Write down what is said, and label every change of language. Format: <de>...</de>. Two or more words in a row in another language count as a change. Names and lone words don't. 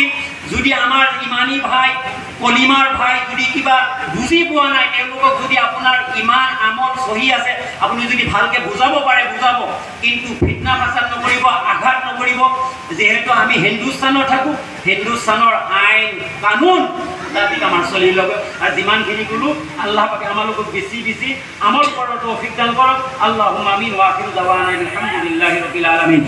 <as>যদি আমাৰ ইমানী ভাই, কলিমাৰ ভাই যদি কিবা বুজি পোৱা নাই, তেওঁলোকক যদি আপোনাৰ ইমান আমল সহি আছে, আপুনি যদি ভালকৈ বুজাব পাৰে বুজাব, কিন্তু ফিতনা ফাসাদ নকৰিব, আঘাত নকৰিব। যিহেতু আমি হিন্দুস্তানত থাকোঁ, হিন্দুস্তানৰ আইন কানুন তাত আমাৰ চলি ল'ব। আৰু যিমানখিনি ক'লোঁ, আল্লাহ পাকে আমালোকক বেছি আমল কৰাৰ তৌফিক দান কৰক।</as> <ar>اللهم آمين وآخر دعوانا الحمد لله رب العالمين.</ar>